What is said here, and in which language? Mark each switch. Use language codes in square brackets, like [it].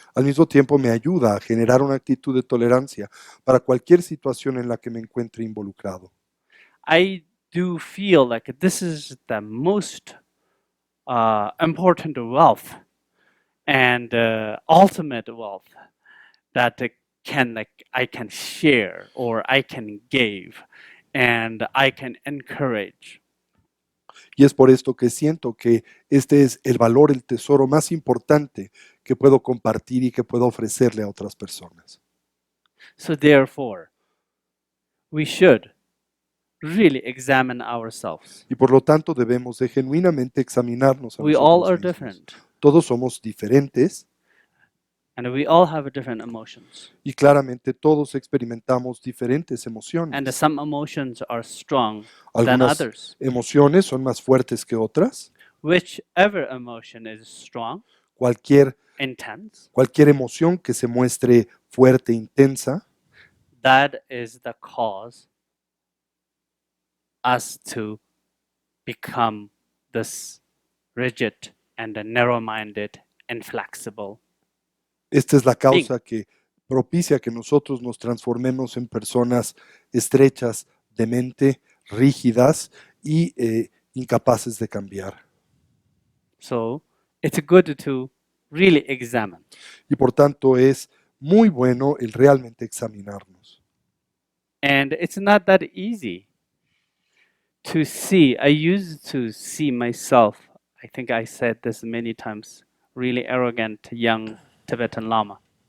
[es] Al mismo tiempo me ayuda a generar una actitud de tolerancia para cualquier situación en la que me encuentre involucrado. [en] I do feel like this is the most important wealth and ultimate wealth that I can share or I can give and I can encourage. [es] Y es por esto que siento que este es el valor, el tesoro más importante que puedo compartir y que puedo ofrecerle a otras personas. [en] So therefore, we should really examine ourselves. [es] Y por lo tanto debemos de genuinamente examinarnos a [en] We all [es] nosotros [en] are [es] mismos. [en] different. [es] Todos somos diferentes [en] And we all have different emotions. [es] Y claramente todos experimentamos diferentes [en] And [es] emociones. [en] some emotions are strong than [es] Algunas [en] others. [es] emociones son más fuertes que otras. [en] Whichever emotion is strong, [es] Cualquier [en] intense, [es] emoción que se muestre fuerte, intensa, [en] that is the cause us to become this rigid and narrow-minded, inflexible. [es] esta es la causa que propicia que nosotros nos transformemos en personas estrechas de mente, rígidas y incapaces de cambiar. [en] So it's good to really examine. [es] Y por tanto es muy bueno el realmente examinarnos. [en] And it's not that easy to see. I used to see myself, I think I said this many times, really arrogant young Tibetan Lama.